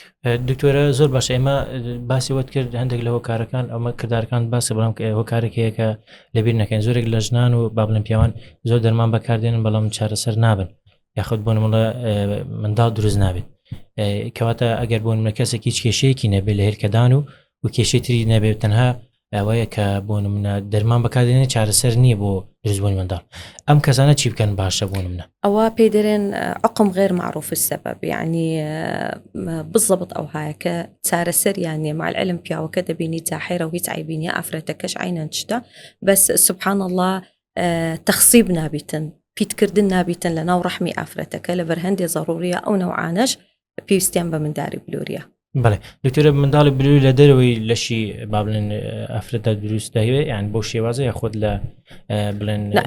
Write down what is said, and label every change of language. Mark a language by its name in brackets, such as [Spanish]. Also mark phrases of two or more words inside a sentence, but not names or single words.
[Central Kurdish] دکتۆرە زۆر باش ئێمە باسی وت کرد هەندێک لە هۆکارەکان ئەمە کردارەکان باسی بەڵام هۆکارێک هەیە کە لەبیر نەکەین زۆرێک لە ژنان و با بڵێن پیاوان زۆر دەرمان بەکاردێنن بەڵام چارەسەر نابن یاخود بۆ نمونە منداڵ دروست نابێت کەواتە ئەگەر بۆ نمونە کەسێک هیچ کێشەیەکی نەبێت لە هێرکەدان و کێشەی تری نەبێت تەنها ئەوەیە کە بۆ نمونە دەرمان بەکاردێنێت چارەسەر نییە بۆ دروستبوونی منداڵ ئەم کەسانە چی بکەن باشە بۆ نمونە ئەوە پێی دەرێن [Arabic] عقم غير معروف السبب يعني بالضبط [Central Kurdish] ئەو هایە کە چارەسەریان نیە [Arabic] مع العلم [Central Kurdish] پیاوەکە دەبینی جاحێرە و هیچ عیبی نیە ئافرەتەکەش عینەن تشتە بەس [Arabic] سبحان الله [Central Kurdish] تەخسیب نابیتن پیتکردن نابیتن لە ناو ڕەحمی ئافرەتەکە لەبەر هەندێ ضروریە ئەو نەوعانەش پێویستیان بە منداری بلووریە. بەڵێ دکتۆرە منداڵی بلووری لە دەرەوەی لەشی با بڵێن ئافرەتە دروست دەهوێت یان بۆ شێوازە یاخود لە بڵێن